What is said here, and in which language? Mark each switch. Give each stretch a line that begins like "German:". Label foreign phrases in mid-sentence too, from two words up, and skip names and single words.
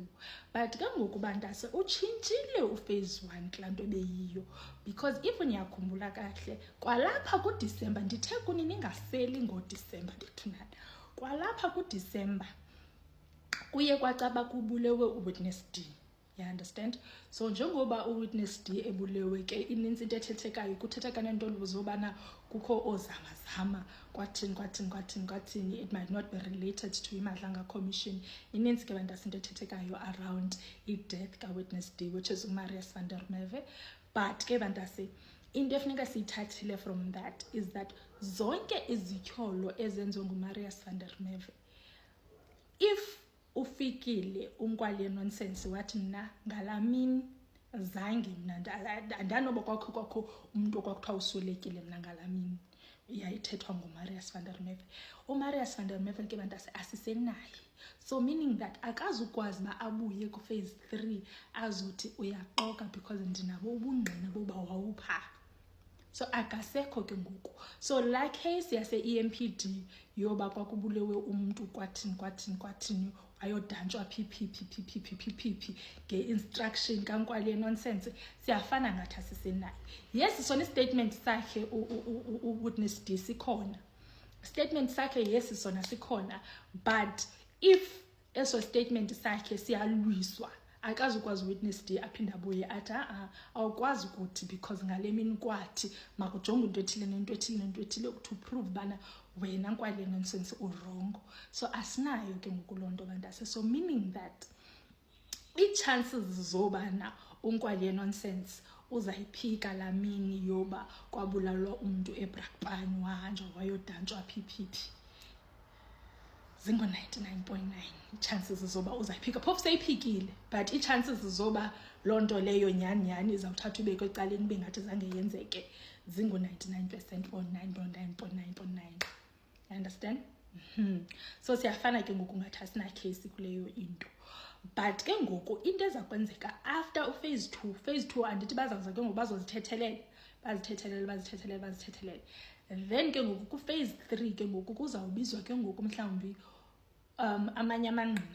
Xhosa: But ke ngoku bantase utshintshile uphase 1 klanto beyiyo,
English: because if
Xhosa: niyakhumbula kahle kwalapha ku December ndithe kuni ningaseli ngo December bethunana. Kwalapha ku December kuye kwacaba kubulewe uWitness D.
English: You understand?
Xhosa: So njengoba uWitness D ebulewe ke ininzi into ethethekayo kuthetheka nento luzobana kukho ozama kwathini
English: it might not be related to
Xhosa: iMadlanga Commission. Ininzi ke bantase into ethethekayo around i-death kaWitness D,
English: which is
Xhosa: uMarius van der Merwe. But ke bantase into efuneka siyithathile
English: from that is that
Xhosa: zonke izityholo ezenziwe nguMarius van der Merwe, if ufikile uNkwale Nonsense wathi mna ngalamini zange mna ndanoba kwakho umuntu okwakuthiwa usulekile mna ngalamini yayithethwa nguMarius van der Merwe. uMarius van der Merwe ke bantase asisenaye,
English: so meaning that
Xhosa: akazukwazi ba abuye ku phase 3 azothi uyaxoka because ndinabo ubungqina boba wawupha. So akasekho ke ngoku. So la case yase EMPD yoba kwakubulewe umuntu kwathini ayodantshwa phi nge-instruction kaNkwale Nonsense siyafana ngathi asisenayo. Yes, sona statement sakhe uWitness D sikhona. Statement sakhe yes sona sikhona, but if eso statement sakhe siyalwiswa akazukwazi Witness D aphinda abuye athi awukwazi ukuthi because ngale mini kwathi makujonge into ethile nento ethile
English: to prove
Xhosa: bana wena Nkwale Nonsense wrong. So asinayo ke ngokulonto bantase.
English: So meaning that
Xhosa: i-chances zobana uNkwale Nonsense uzayiphika la mini yoba kwabulalwa umuntu eBrakpan wahanjwa wayodantshwa phi zingo-99.9 chances zoba uzayiphika phofu seyiphikile, but ii-chances zoba loo nto leyo nyani izawuthatha ubekwe ecaleni ibe ngathi zange yenzeke zingo-99% or 9.9.9.9.
English: You understand?
Xhosa: So siyafana ke ngoku ngathi asina-case kuleyo into. But ke ngoku into eza kwenzeka after uphase 2, phase 2 andithi bazawuza ke ngoku bazozithethelele, then ke ngoku kuphase 3 ke ngoku kuzawubizwa ke ngoku mhlawumbi amanye amangqina.